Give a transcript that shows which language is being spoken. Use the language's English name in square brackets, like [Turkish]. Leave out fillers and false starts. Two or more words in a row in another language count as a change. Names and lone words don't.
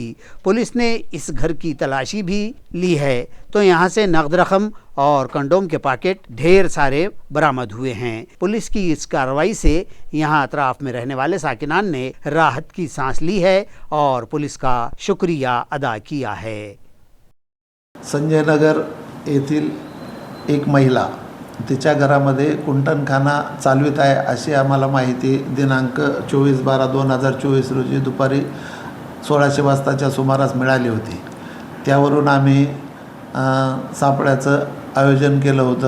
[Urdu] پولیس نے اس گھر کی تلاشی بھی لی ہے تو یہاں سے نقد رقم اور کنڈوم کے پاکٹ ڈھیر سارے برآمد ہوئے ہیں۔ پولیس کی اس کارروائی سے یہاں اطراف میں رہنے والے ساکنان نے راحت کی سانس لی ہے اور پولیس کا شکریہ ادا کیا ہے۔ [Marathi] संजय नगर येथील एक महिला तिच्या घरामध्ये कुंटणखाना चालवित आहे अशी आम्हाला माहिती दिनांक 24/12/2024 रोजी दुपारी 1600 वाजताच्या सुमारास मिळाली होती। त्यावरून आम्ही सापळ्याचं आयोजन केलं होतं।